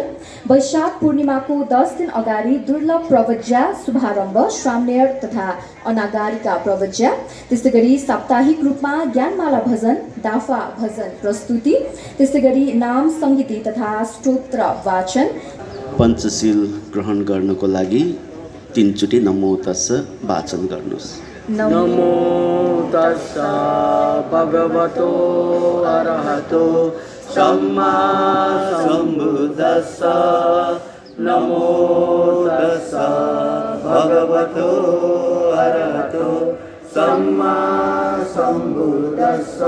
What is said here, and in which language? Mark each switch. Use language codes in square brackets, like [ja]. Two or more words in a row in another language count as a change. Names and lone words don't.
[ne] वैशाख पूर्णिमाको 10 दिन अगाडि दुर्लभ प्रवज्या शुभारम्भ श्राम्येर तथा अनागारिका प्रवज्या, त्यस्तै गरी साप्ताहिक रूपमा ज्ञानमाला भजन, दाफा भजन प्रस्तुति, त्यस्तै गरी नाम सङ्गीति तथा स्तोत्र वाचन। पञ्चशील ग्रहण गर्नको लागि 3 चोटि [pi] नमो तस्स [ne] वाचन गर्नुहोस्। [pi] नमो तस्स भगवतो अरहतो सम्मा सम्बुद्धस्स। नमो तस्स भगवतो अरहतो सम्मा सम्बुद्धस्स।